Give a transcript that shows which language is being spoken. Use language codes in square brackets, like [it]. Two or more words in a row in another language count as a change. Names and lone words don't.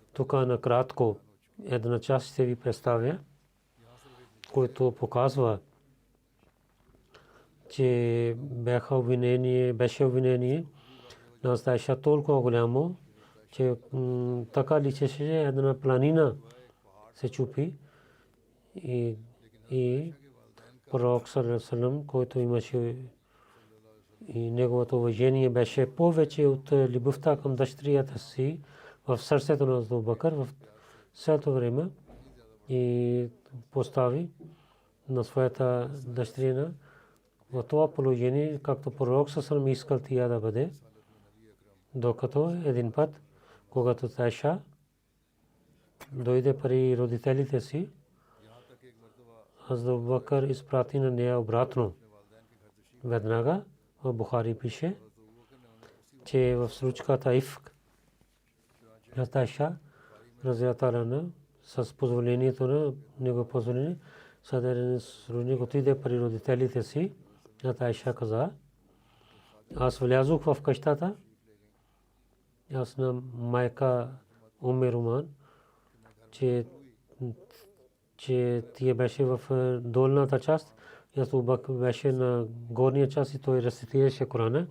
[bg] Тук накратко една част ще ви представя, който показва, че беше обвинение на Айша толкова голямо, че така личеше една планина се чупи и пророк [ar] صلى الله عليه وسلم, [bg] който имаше и неговото уважение беше повече от любовта към дъщерята си в сърцето на Абу Бакър в същото време и постави на своята дъщеря в това положение, както пророк [ar] صلى الله عليه وسلم [bg] искал тя да бъде, докато един път, когато Айша дойде при родителите си, Абу Бакър изпрати на нея обратно. Веднага в Бухари пише, че в случката Ифк Айша [ar] رضي الله عنها [bg] с позволението на него позволение съдържание сродник отиде при родителите си. Айша каза, аз влязох в къщата, аз на майка Руман, че тя беше в долната част, Абу Бакър беше на горния част и той рецитираше Корана.